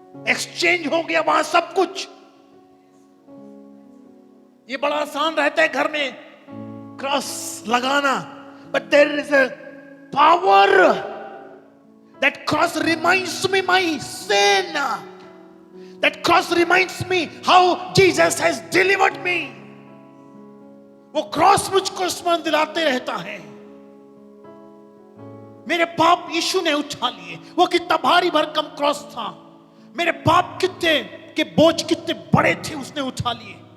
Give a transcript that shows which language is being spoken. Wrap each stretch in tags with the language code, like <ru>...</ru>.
<hi>Exchange हो गया वहां सब कुछ। ये बड़ा आसान रहता है घर में क्रॉस लगाना,</hi> <en>But there is a power. That cross reminds me my sin। That cross reminds me how Jesus has delivered me।</en> <hi>वो क्रॉस मुझको स्मरण दिलाते रहता है, मेरे पाप यीशु ने उठा लिए। वो कितना भारी भरकम क्रॉस था, मेरे पाप कितने के बोझ कितने बड़े थे, उसने उठा लिए।</hi>